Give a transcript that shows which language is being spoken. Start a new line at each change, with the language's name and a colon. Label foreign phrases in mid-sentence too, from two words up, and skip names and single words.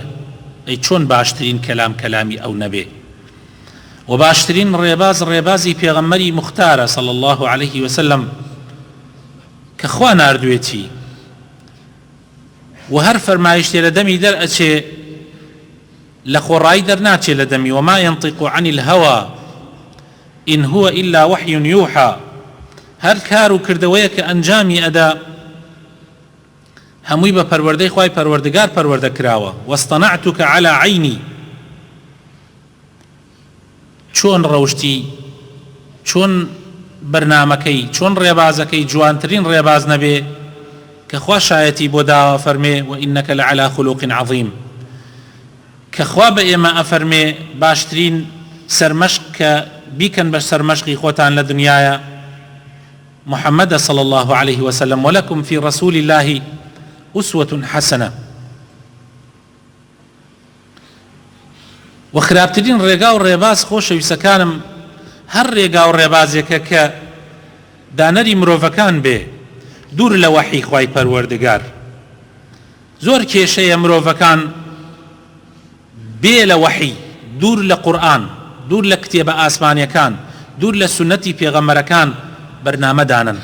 Central Kurdish: ئەی چۆن باشترین کەلام کەلامی ئەو نەبێ؟ و باشترین ڕێباز ڕێبازی پێغەمبەری موختارە
Arabic: صلی الله عليه وسلم
Central Kurdish: کە خوا ناردوێتی و هەر فەرمایشتێ لە دەمی دەرئەچێ لە خۆڕایی دەرناچێ لە دەمی.
Arabic: وما ينطق عن الهوى إن هو إلا وحي يوحى.
Central Kurdish: هەر کار و کردەوەیە کە ئەنجامی ئەدا هەمووی بە پەروەردەی خوای پەروەردگار پەروەردە کراوە.
Arabic: واصطنعتك على عيني.
Central Kurdish: چۆن ڕەوشتی، چۆن بەرنامەکەی، چۆن ڕێبازەکەی جوانترین ڕێباز نەبێ کە خوا شایەتی بۆ داوە فەرمێ
Arabic: وإنك لعلى خلق عظيم.
Central Kurdish: کە خوا بە ئێمە ئەفەرمێ باشترین سەرمەشق کە بیکەن بە سەرمەشقی خۆتان لە دنیاە محەممەدە
Arabic: صلی الله عليه وسلم. ولكم في رسول الله أسوة حسنة.
Central Kurdish: و خراپترین ڕێگا و ڕێباز خۆشەویستەکانم هەر ڕێگا و ڕێبازێکە کە دانەری مرۆڤەکان بێ دوور لە وەحی خوای پەروەردگار. زۆر کێشەیە مرۆڤەکان بێ لە وەحی، دوور لە قورئان، دوور لە کتێبە ئاسمانیەکان، دوور لە سونەتی پێغەمبەرەکان بەرنامە دانن.